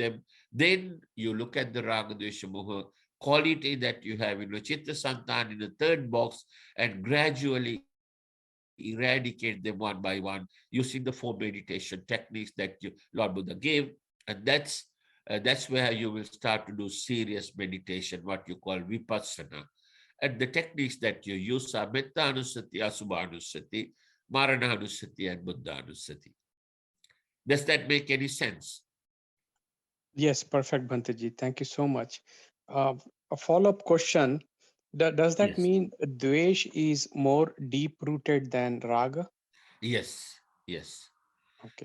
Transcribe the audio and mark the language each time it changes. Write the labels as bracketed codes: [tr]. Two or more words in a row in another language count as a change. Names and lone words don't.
[en] Then you look at the Raga, Dvesha, Moha quality that you have in the Vitakkasanthana in the third box and gradually eradicate them one by one using the four meditation techniques that Lord Buddha gave. And that's where you will start to do serious meditation, what you call vipassana. And the techniques that you use are Metta Anusati, Asubha Anusati, Marana Anusati, and Buddha Anusati. Does that make any sense? Yes, perfect, Bhanteji. Thank you so much. A follow-up question. Does that Yes. mean Dvesh is more deep-rooted than Raga? Yes. Yes. Okay.